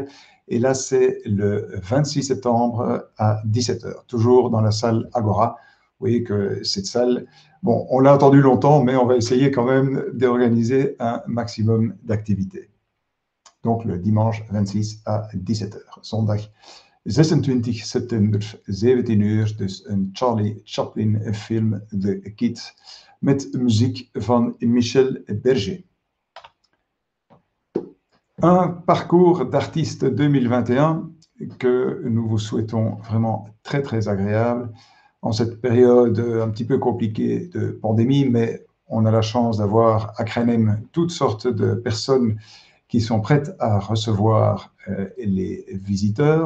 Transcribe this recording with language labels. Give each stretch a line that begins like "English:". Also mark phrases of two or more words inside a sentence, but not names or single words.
French: Et là, c'est le 26 septembre à 17h, toujours dans la salle Agora. Vous voyez que cette salle, bon, on l'a attendu longtemps, mais on va essayer quand même d'organiser un maximum d'activités. Donc le dimanche 26 à 17h.
Dutch: Zondag 26 september, 17 uur, dus een Charlie Chaplin film, The Kid, met muziek van Michel Berger.
French: Un parcours d'artiste 2021 que nous vous souhaitons vraiment très très agréable en cette période un petit peu compliquée de pandémie, mais on a la chance d'avoir à Kruinem toutes sortes de personnes qui sont prêtes à recevoir les visiteurs.